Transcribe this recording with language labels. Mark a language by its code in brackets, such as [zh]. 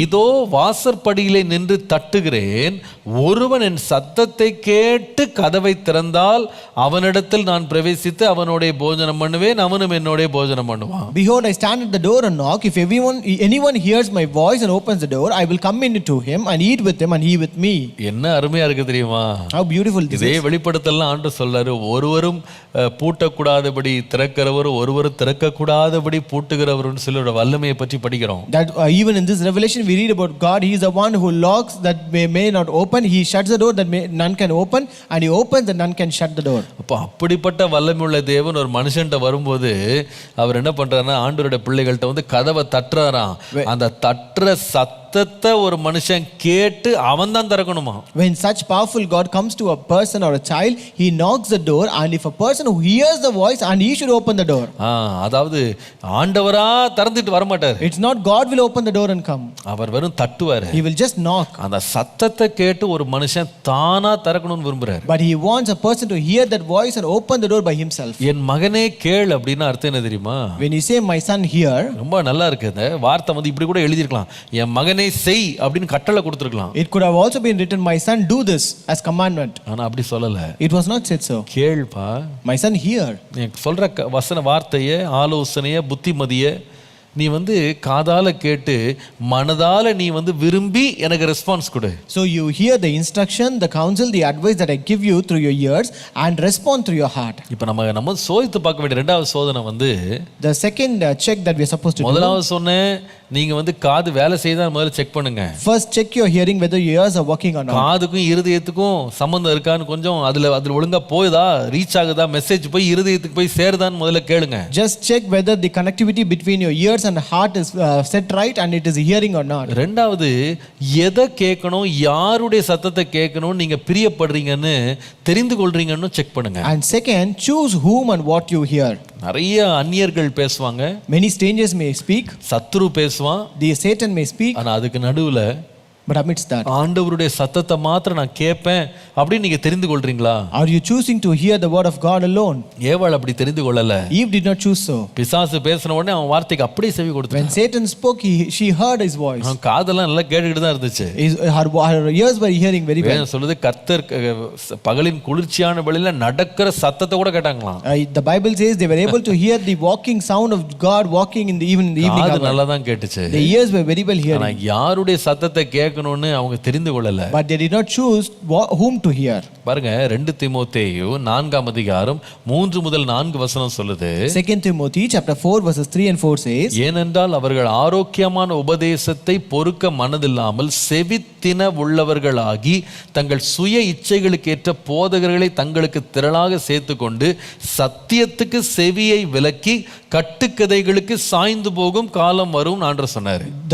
[ta] இதோ வாசற்படியிலே நின்று தட்டுகிறேன், ஒருவன் என் சத்தத்தை கேட்டு கதவை திறந்தால் அவனிடத்தில் நான் பிரவேசித்து அவனோடே போஜனம் பண்ணுவேன், அவனும் என்னோடே போஜனம் பண்ணுவான். [en] Behold, I stand at the door and knock. If anyone hears my voice and opens the door, I will come into him and eat with him and he with me. [ta] என்ன அருமையா இருக்கு தெரியுமா? [en] How beautiful this [ta] இதே [en] is. [ta] வெளிப்படுத்தல்ல ஆண்டு சொல்றாரு, ஒருவரும் பூட்டக்கூடாதபடி திறக்கிறவர், ஒருவரும் திறக்கக்கூடாதபடி பூட்டுகிறவர்னு சொல்லி வல்லமையை பற்றி படிக்கிறோம். [en] That even in this revelation we read about God. He is the one who locks that may not open. He shuts the door that none can open, and he opens that none can shut the door. [ta] அப்போ அப்படிப்பட்ட வல்லமையுள்ள தேவன் ஒரு மனுஷன்ட்ட வரும்போது அவர் என்ன பண்றாருன்னா, ஆண்டவருடைய பிள்ளைகள்கிட்ட கதவை தட்டுறாராம். அந்த தட்டுற சத்தத்தை ஒரு மனுஷன் கேட்டு அவன் தான் திறக்கணுமா. [en] When such powerful God comes to a person or a child, he knocks the door, and if a person who hears the voice, and he should open the door. [ta] அதாவது ஆண்டவரா திறந்துட்டு வர மாட்டார். [en] It's not God will open the door and come. [ta] அவர் வெறும் தட்டுவாரு. [en] He will just knock. [ta] அந்த சத்தத்தை கேட்டு ஒரு மனுஷன் தானா திறக்கணும்னு விரும்புறாரு. [en] But he wants a person to hear that voice and open the door by himself. [ta] என் மகனே கேள் அப்படின்னா அர்த்தம் என்ன தெரியுமா? [en] When you say my son hear, [ta] ரொம்ப நல்லா இருக்கு. அந்த வார்த்தை இப்படி கூட எழுதிருக்கலாம், என் மகனே செய் அப்படின்னு கட்டளை கொடுத்திருக்கலாம். [en] it could have also been written, my son do this as commandment. [ta] ஆனா அப்படி சொல்லல. [en] It was not said so. [ta] கேள்பா, [en] My son hear. [ta] நீ சொல்ற வசன வார்த்தைய, ஆலோசனைய, புத்திமதிய நீ காதால கேட்டு மனதால நீ விரும்பி எனக்கு ரெஸ்பான்ஸ் கொடு. [en] So you hear the instruction, the counsel, the advice that I give you through your ears and respond through your heart. [ta] இப்போ நம்ம சோதித்து பார்க்க வேண்டிய இரண்டாவது சோதனை [en] the second check that we are supposed to do. [ta] முதலாவது சொன்னேன், நீங்க காது வேலை செய்தா முதல்ல செக் பண்ணுங்க. [en] First check your hearing whether your ears are working or not. [ta] காதுக்கும் இருதயத்துக்கும் சம்பந்தம் இருக்கான்னு கொஞ்சம் அதுல ஒழுங்கா போகுதா, ரீச் ஆகுதா, மெசேஜ் போய் இருதயத்துக்கு போய் சேருதான்னு முதல்ல கேளுங்க. [en] Just check whether the connectivity between your ears and heart is set right and it is hearing or not. [ta] ரெண்டாவது, எதை கேட்கணும், யாருடைய சத்தத்தை கேட்கணும் நீங்க பிரியப்படுறீங்கன்னு தெரிந்து கொள்றீங்கன்னு செக் பண்ணுங்க. [en] And second, choose whom and what you hear. [ta] நிறைய அந்நியர்கள் பேசுவாங்க, [en] many strangers may speak, [ta] சத்துரு பேசுவான், [en] the Satan may speak, [ta] ஆனா அதுக்கு நடுவுல [en] but amidst that, [ta] ஆண்டவருடைய சத்தத்தை மாத்திரம் நான் கேட்பேன் அப்படின்னு நீங்க தெரிந்து கொள்றீங்களா? [en] are you choosing to hear the word of God alone? [ta] ஏவாள் அப்படி தெரிந்து கொள்ளல. [en] Eve did not choose so. [ta] பிசாசு பேசின உடனே அவன் வார்த்தைக்கு அப்படியே செவி கொடுத்தான். [en] When Satan spoke, she heard his voice. [ta] அவன் காதெல்லாம் நல்லா கேட்டுக்கிட்டு தான் இருந்துச்சு. [en] Her ears were hearing very well. [ta] வேதம் சொல்லுது, கர்த்தர் பகலின் குளிர்ச்சியான வெளியில நடக்கிற சத்தத்தை கூட கேட்டாங்களாம். [en] The Bible says they were able to hear the walking sound of God walking in the evening [ta] காது நல்லா தான் கேட்டுச்சு. [en] The ears were very well hearing. [ta] ஆனா யாருடைய சத்தத்தை கேட்க கேட்கணும்னு அவங்க தெரிந்து கொள்ளல. [en] but they did not choose whom to hear. [ta] பாருங்க 2 தீமோத்தேயு 4ஆம் அதிகாரம் 3 முதல் 4 வசனம் சொல்லுது. [en] 2 Timothy chapter 4 verses 3 and 4 says, [ta] ஏனென்றால் அவர்கள் ஆரோக்கியமான உபதேசத்தை பொறுக்க மனதில்லாமல் செவித்தின உள்ளவர்களாகி தங்கள் சுய இச்சைகளுக்கு ஏற்ற போதகர்களை தங்களுக்கு திரளாக சேர்த்துக்கொண்டு சத்தியத்துக்கு செவியை விலக்கி கட்டுக்கதைகளுக்கு சாய்ந்து போகும் காலம் வரும் ஆண்டவர் சொன்னார்.